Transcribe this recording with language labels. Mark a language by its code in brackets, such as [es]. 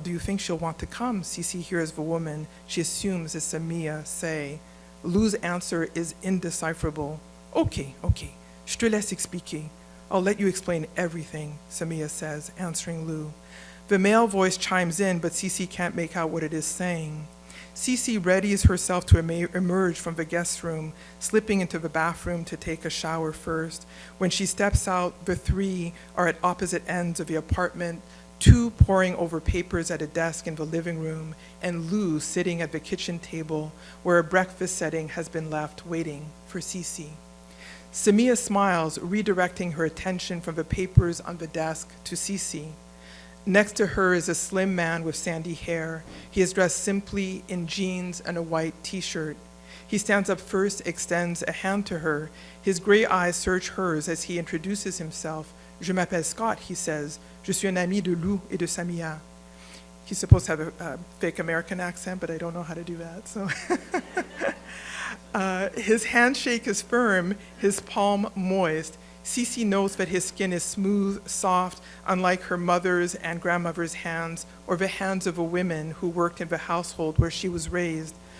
[en] Do you think she'll want to come? Cece hears the woman she assumes is Samia say. Lou's answer is indecipherable. [fr] Okay, je te laisse expliquer. [en] I'll let you explain everything, Samia says, answering Lou. The male voice chimes in, but Cece can't make out what it is saying. Cece readies herself to emerge from the guest room, slipping into the bathroom to take a shower first. When she steps out, the three are at opposite ends of the apartment, two poring over papers at a desk in the living room, and Lou sitting at the kitchen table where a breakfast setting has been left waiting for Cece. Samia smiles, redirecting her attention from the papers on the desk to Cece. Next to her is a slim man with sandy hair. He is dressed simply in jeans and a white t-shirt. He stands up first, extends a hand to her. His gray eyes search hers as he introduces himself. [fr] Je m'appelle Scott, [en] he says. [fr] Je suis un ami de Lou et de Samia. [en] He's supposed to have a fake American accent, but I don't know how to do that. So, his handshake is firm, his palm moist. Cece knows that his skin is smooth, soft, unlike her mother's and grandmother's hands, or the hands of the women who worked in the household where she was raised.